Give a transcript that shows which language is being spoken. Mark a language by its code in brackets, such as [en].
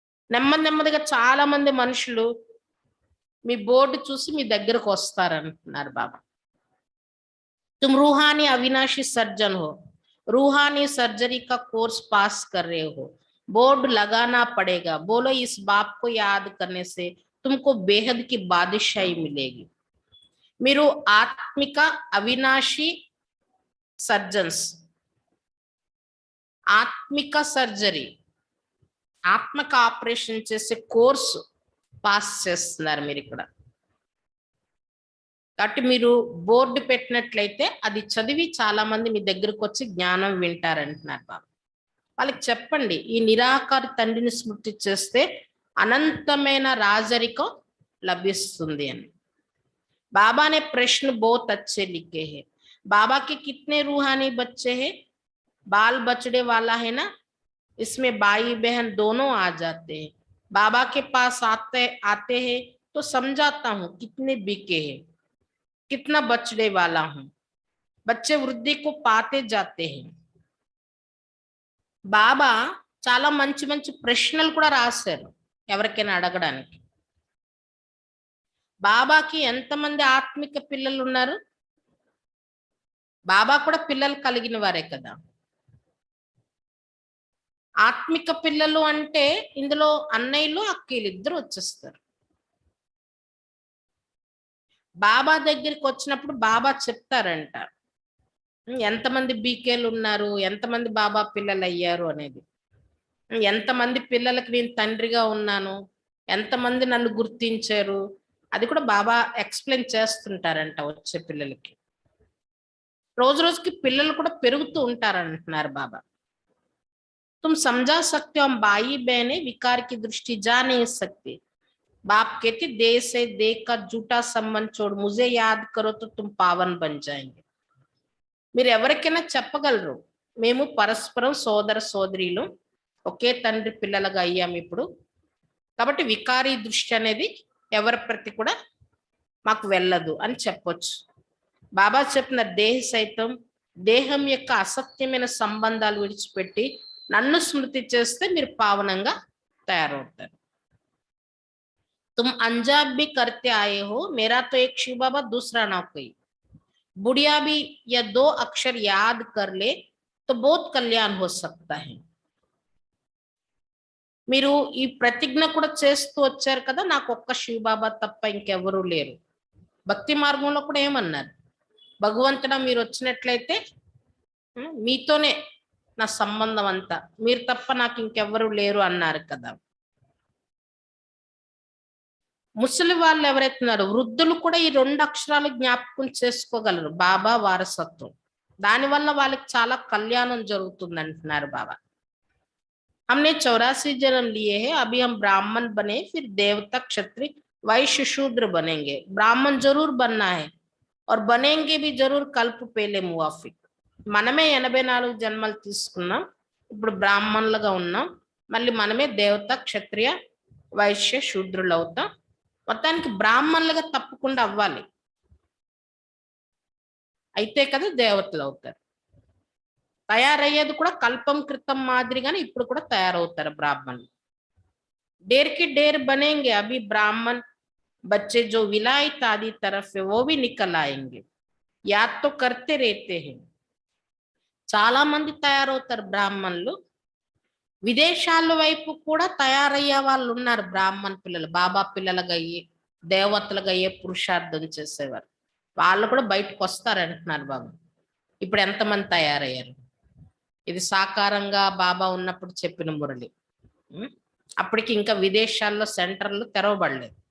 [te] నెమ్మదిగా చాలా మంది మనుషులు మీ బోర్డు చూసి మీ దగ్గరకు వస్తారంటున్నారు బాబా. [hi] तुम रूहानी अविनाशी सर्जन हो, रूहानी सर्जरी का कोर्स पास कर रहे हो, बोर्ड लगाना पड़ेगा. बोलो इस बाप को याद करने से तुमको बेहद की बादशाही मिलेगी. [te] మీరు ఆత్మిక అవినాశి సర్జన్స్, ఆత్మిక సర్జరీ, ఆత్మక ఆపరేషన్ చేసే కోర్సు పాస్ చేస్తున్నారు మీరు ఇక్కడ. కాబట్టి మీరు బోర్డు పెట్టినట్లయితే అది చదివి చాలా మంది మీ దగ్గరకు వచ్చి జ్ఞానం వింటారంటున్నారు బాబా. వాళ్ళకి చెప్పండి, ఈ నిరాకార తండ్రిని స్మృతి చేస్తే అనంతమైన రాజరికం లభిస్తుంది అని. [hi] बाबा ने प्रश्न बहुत अच्छे लिखे हैं. बाबा के कितने रूहानी बच्चे हैं? बाल बछड़े वाला है ना, इसमें भाई बहन दोनों आ जाते हैं. बाबा के पास आते हैं तो समझाता हूँ कितने बिके हैं, कितना बछड़े वाला हूँ. बच्चे वृद्धि को पाते जाते हैं. [te] బాబా చాలా మంచి మంచి ప్రశ్నలు కూడా రాశారు ఎవరికైనా అడగడానికి. బాబాకి ఎంతమంది ఆత్మిక పిల్లలు ఉన్నారు? బాబా కూడా పిల్లలు కలిగిన వారే కదా. ఆత్మిక పిల్లలు అంటే ఇందులో అన్నయ్యలు అక్కలు ఇద్దరు వచ్చేస్తారు. బాబా దగ్గరికి వచ్చినప్పుడు బాబా చెప్తారంట ఎంతమంది బీకేలు ఉన్నారు, ఎంతమంది బాబా పిల్లలు అయ్యారు అనేది, ఎంతమంది పిల్లలకి నేను తండ్రిగా ఉన్నాను, ఎంతమంది నన్ను గుర్తించారు, అది కూడా బాబా ఎక్స్ప్లెయిన్ చేస్తుంటారంట వచ్చే పిల్లలకి. రోజు రోజుకి పిల్లలు కూడా పెరుగుతూ ఉంటారంటున్నారు బాబా. [hi] तुम समझा सकते हो हम भाई बहने विकार की दृष्टि जा नहीं सकते. बाप कहते देह से देह का झूठा संबंध छोड़ मुझे याद करो तो तुम पावन बन जाएंगे. [te] మీరు ఎవరికైనా చెప్పగలరు మేము పరస్పరం సోదర సోదరీలు, ఒకే తండ్రి పిల్లలుగా అయ్యాం ఇప్పుడు, కాబట్టి వికారీ దృష్టి అనేది ఎవరి ప్రతి కూడా మాకు వెళ్ళదు అని చెప్పొచ్చు. బాబా చెప్పిన దేహ సైతం దేహం యొక్క అసత్యమైన సంబంధాలు విడిచిపెట్టి నన్ను స్మృతి చేస్తే మీరు పావనంగా తయారవుతారు. [hi] तुम अंजाब भी करते आए हो, मेरा तो एक शिव बाबा दूसरा ना कोई. बुढ़िया भी या 2 अक्षर याद कर ले तो बहुत कल्याण हो सकता है. [te] మీరు ఈ ప్రతిజ్ఞ కూడా చేస్తూ వచ్చారు కదా, నాకు ఒక్క శివ బాబా తప్ప ఇంకెవరూ లేరు. భక్తి మార్గంలో కూడా ఏమన్నారు, భగవంతుడా మీరు వచ్చినట్లయితే మీతోనే నా సంబంధం అంతా, మీరు తప్ప నాకు ఇంకెవరూ లేరు అన్నారు కదా. ముసలి వాళ్ళు ఎవరైతున్నారో వృద్ధులు కూడా ఈ 2 అక్షరాలు జ్ఞాపకం చేసుకోగలరు, బాబా వారసత్వం. దానివల్ల వాళ్ళకి చాలా కళ్యాణం జరుగుతుంది అంటున్నారు బాబా. [hi] हमने 84 जन्म लिए हैं, अभी हम ब्राह्मण बने, फिर देवता क्षत्रिय वैश्य शूद्र बनेंगे. ब्राह्मण जरूर बनना है और बनेंगे भी जरूर कल्प पहले मुवाफिक. [te] మనమే 84 జన్మలు తీసుకున్నాం, ఇప్పుడు బ్రాహ్మణులుగా ఉన్నాం, మళ్ళీ మనమే దేవత క్షత్రియ వైశ్య శూద్రులు అవుతాం. మొత్తానికి బ్రాహ్మణులుగా తప్పకుండా అవ్వాలి, అయితే కదా దేవతలు అవుతారు. తయారయ్యేది కూడా కల్పం క్రితం మాదిరిగానే ఇప్పుడు కూడా తయారవుతారు బ్రాహ్మణులు. [hi] डेर के डेर बनेंगे, अभी ब्राह्मण बच्चे जो विलायत आदि तरफ है वो भी निकल आएंगे, याद तो करते रहते हैं. [te] చాలా మంది తయారవుతారు బ్రాహ్మణులు. విదేశాల వైపు కూడా తయారయ్యే వాళ్ళు ఉన్నారు. బ్రాహ్మణ పిల్లలు బాబా పిల్లలుగా అయ్యి దేవతలుగా అయ్యే పురుషార్థం చేసేవారు. వాళ్ళు కూడా బయటకు వస్తారంటున్నారు బాబా. ఇప్పుడు ఎంతమంది తయారయ్యారు? ఇది సాకారంగా బాబా ఉన్నప్పుడు చెప్పిన మురళి. అప్పటికి ఇంకా విదేశాల్లో సెంటర్లు తెరవబడలేదు.